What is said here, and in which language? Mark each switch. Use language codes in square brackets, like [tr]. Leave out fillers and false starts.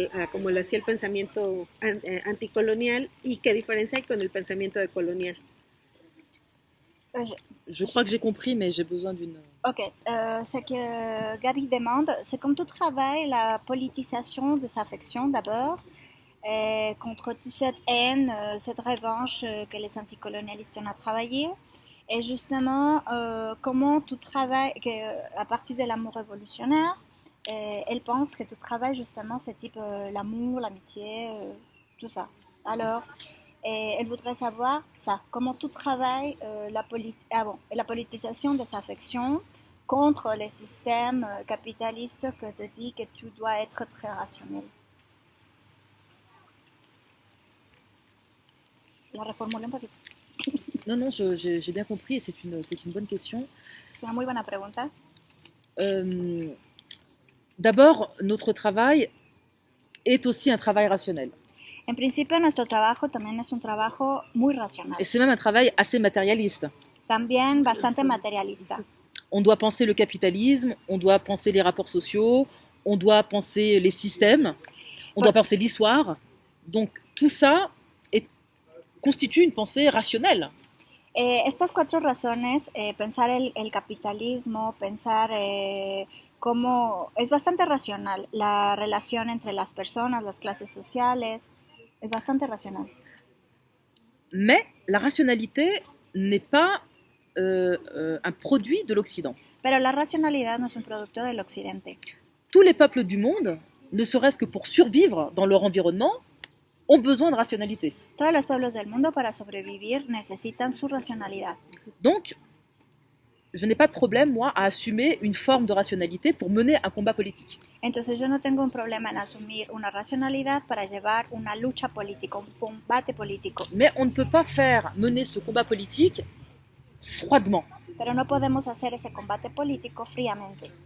[es] Como lo hacía el pensamiento anticolonial, y qué diferencia hay con el pensamiento decolonial. [fr] Je crois que j'ai compris, mais j'ai besoin d'une... Ok, ce que Gabi demande, c'est comme tu travailles la politisation des affections d'abord, contre toute cette haine, cette revanche que les anticolonialistes ont travaillé, et justement comment tu travailles à partir de l'amour révolutionnaire. Elle pense que tu travailles justement ce type l'amour, l'amitié, tout ça. Alors, elle voudrait savoir ça, comment tu travailles la politisation des affections contre les systèmes capitalistes que te dit que tu dois être très rationnel. La reformule [es] un poquito. [fr] Non, j'ai bien compris et c'est une bonne question. C'est [es] una muy buena pregunta. [fr] D'abord, notre travail est aussi un travail rationnel. [es] En principio, nuestro trabajo también es un trabajo muy racional. [fr] Et c'est même un travail assez matérialiste. [es] También bastante materialista. [fr] On doit penser le capitalisme, on doit penser les rapports sociaux, on doit penser les systèmes, on doit penser l'histoire. Donc tout ça constitue une pensée rationnelle. [es] Estas 4 razones, pensar el capitalismo, pensar cómo es bastante racional, la relación entre las personas, las clases sociales, es bastante racional. [fr] Mais la rationalité n'est pas un produit de l'Occident. [es] Pero la racionalidad no es un producto del occidente. [fr] Tous les peuples du monde, ne serait-ce que pour survivre dans leur environnement, ont besoin de rationalité. [es] Todos los pueblos del mundo para sobrevivir necesitan su racionalidad. [fr] Donc, je n'ai pas de problème, moi, à assumer une forme de rationalité pour mener un combat politique. [es] Entonces yo no tengo un problema en asumir una racionalidad para llevar una lucha política, un combate político. [fr] Mais on ne peut pas mener ce combat politique froidement. [es] Pero no podemos hacer ese combate político fríamente.